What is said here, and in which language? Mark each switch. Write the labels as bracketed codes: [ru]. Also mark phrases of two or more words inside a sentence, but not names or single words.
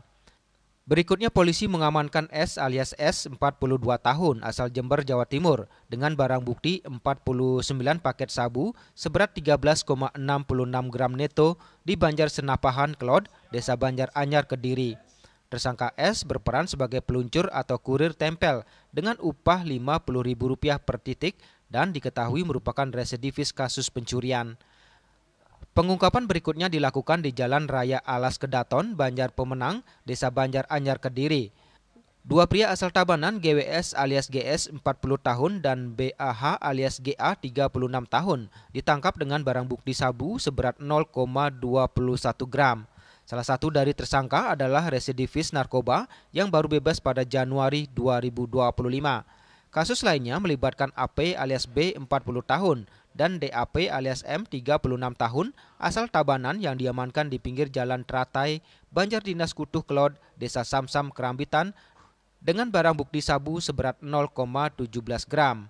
[id] Berikutnya polisi mengamankan S alias S, 42 tahun, asal Jember, Jawa Timur, dengan barang bukti 49 paket sabu seberat 13,66 gram neto di Banjar Senapahan, Kelod, Desa Banjar Anyar, Kediri. Tersangka S berperan sebagai peluncur atau kurir tempel dengan upah Rp50.000 per titik dan diketahui merupakan residivis kasus pencurian. Pengungkapan berikutnya dilakukan di Jalan Raya Alas Kedaton, Banjar Pemenang, Desa Banjar Anyar, Kediri. 2 pria asal Tabanan, GWS alias GS 40 tahun dan BAH alias GA 36 tahun, ditangkap dengan barang bukti sabu seberat 0,21 gram. Salah satu dari tersangka adalah residivis narkoba yang baru bebas pada Januari 2025. Kasus lainnya melibatkan AP alias B 40 tahun dan DAP alias M 36 tahun asal Tabanan yang diamankan di pinggir Jalan Teratai, Banjar Dinas Kutuh Kelod, Desa Samsam, Kerambitan dengan barang bukti sabu seberat 0,17 gram.